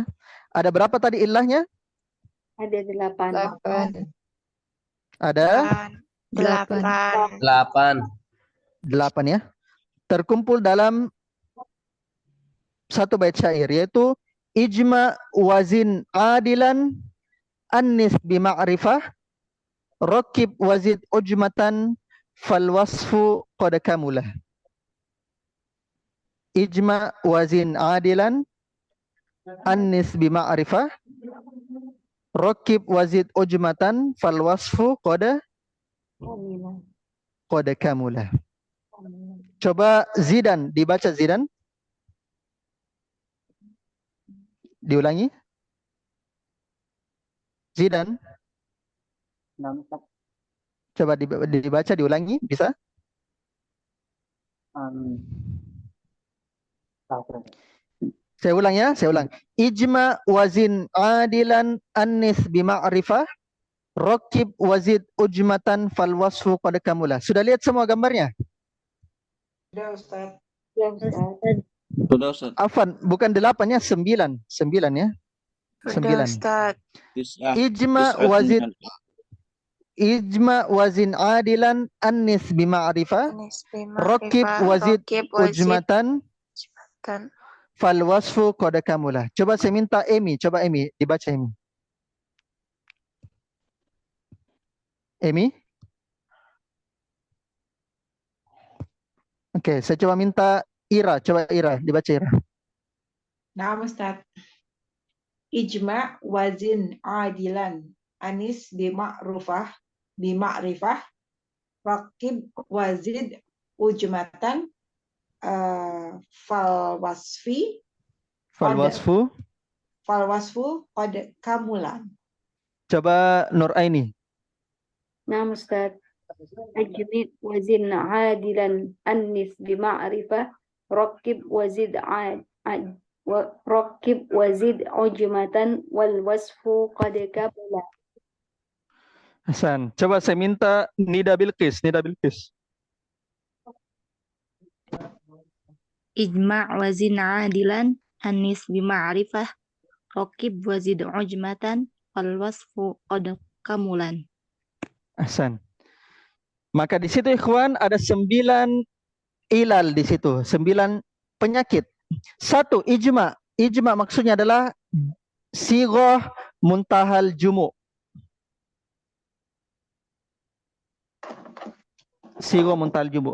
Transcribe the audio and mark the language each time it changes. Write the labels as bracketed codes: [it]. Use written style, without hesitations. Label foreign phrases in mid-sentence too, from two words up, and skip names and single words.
[id] Ada berapa tadi ilahnya? Ada 8. 8. Ada 8. 8 ya. Terkumpul dalam satu bait syair yaitu [ar] اجمع وزن عادلا أنث بمعرفة ركب وزد عجمة فالوصف قد كملا. اجمع وزن عادلا أنث بمعرفة ركب وزد عجمة فالوصف قد كملا. [id] Coba Zidan, dibaca Zidan. Diulangi. Zidan. Coba dibaca, diulangi, bisa? Saya ulang ya, saya ulang. [ar] اجمع وزن عادلا أنث بمعرفة ركب وزد عجمة فالوصف قد كملا. [id] Sudah lihat semua gambarnya? Sudah Ustaz. Ya Ustaz. Sudah Ustaz. Afan, bukan 8 ya, 9. 9 ya. 9. [ar] اجمع وزن عادلا أنث بمعرفة ركب وزد عجمة فالوصف قد كملا. [id] Coba saya minta Emi, coba Emi dibaca Emi. Emi? Oke, saya coba minta Ira. Coba Ira, dibaca Ira. Nah, Ustaz. [ar] اجمع وزن عادلا. أنث بمعرفة ركب وزد عجمة. Falwasfi. Falwasfu. قد كملا. [id] Coba Nur Aini. [ar] نعم أستاذ. أجمد وزن عادلا أنس بمعرفة ركب وزد ركب وزد عجمة والوصف قد كمل. [id] Hasan. Coba saya minta Nida Bilqis. Nida Bilqis. [ar] اجمع وزن عادلا أنث بمعرفة ركب وزد عجمة فالوصف قد كملا. Hasan. [id] Maka di situ ikhwan ada 9 ilal di situ, 9 penyakit. 1 ijma. Ijma maksudnya adalah [ar] صيغة منتهى الجموع. صيغة منتهى الجموع.